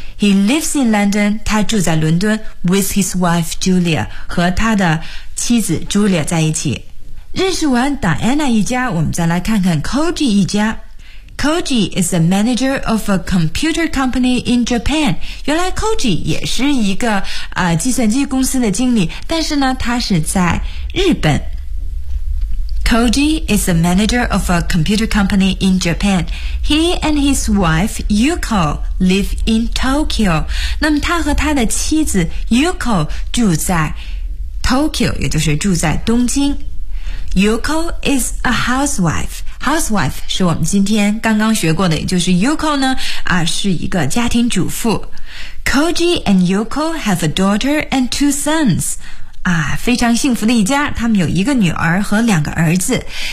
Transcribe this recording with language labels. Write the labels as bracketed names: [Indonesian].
[English] He lives in London， [Chinese] 他住在伦敦， [English] with his wife Julia， [Chinese] 和他的妻子 Julia 在一起。认识完 Diana 一家，我们再来看看 Koji 一家。 [English] Koji is the manager of a computer company in Japan。 [Chinese] 原来 Koji 也是一个、计算机公司的经理，但是呢他是在日本。 [English] Koji is the manager of a computer company in Japan. He and his wife Yuko live in Tokyo. [Chinese] 那么他和他的妻子 Yuko 住在 Tokyo， 也就是住在东京。 [English] Yuko is a housewife. [Chinese] Housewife 是我们今天刚刚学过的，也就是 Yuko 呢、是一个家庭主妇。 [English] Koji and Yuko have a daughter and two sons. [Chinese] 非常幸福的一家，他们有一个女儿和两个儿子。